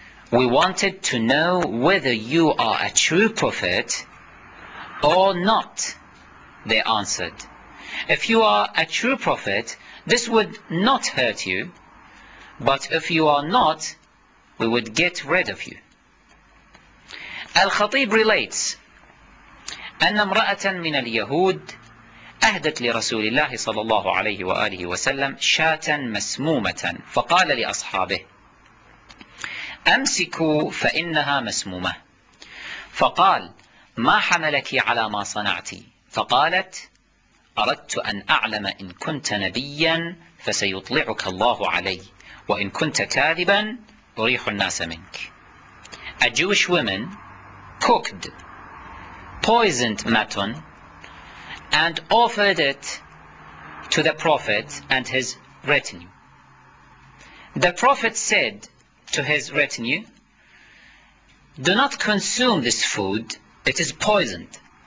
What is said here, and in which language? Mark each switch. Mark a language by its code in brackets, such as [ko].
[en] "We wanted to know whether you are a true prophet or not," they answered. "If you are a true prophet, this would not hurt you, but if you are not, we would get rid of you." Al-Khatib relates [ar] أن امرأة من اليهود أهدت لرسول الله صلى الله عليه وآله وسلم شاة مسمومة، فقال لأصحابه: أمسكوا فإنها مسمومة. فقال: ما حملك على ما صنعت؟ فقالت: أردت أن أعلم إن كنت نبيا فسيطلعك الله علي، وإن كنت كاذبا أريح الناس منك. [en] A Jewish woman cooked poisoned mutton and offered it to the Prophet and his retinue. The Prophet said to his retinue, "Do not consume this food, it is poisoned."